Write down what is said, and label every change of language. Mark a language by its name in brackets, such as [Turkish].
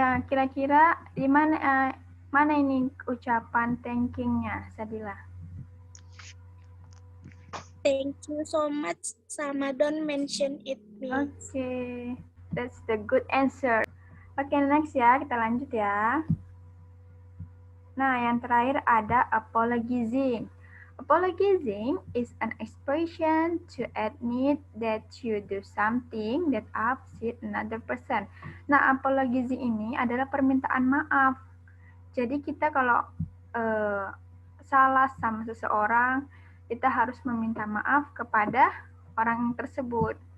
[Indonesian] Kira-kira di mana ini ucapan thanking-nya, Sadila? [English] Thank you so much sama don't mention it, Miss. Oke, that's the good answer. [Indonesian] Oke, next ya, kita lanjut ya. Nah, yang terakhir ada apologizing. [English] Apologizing is an expression to admit that you do something that upset another person. [Indonesian] Nah, apologizing ini adalah permintaan maaf. Jadi kita kalau salah sama seseorang, kita harus meminta maaf kepada orang tersebut.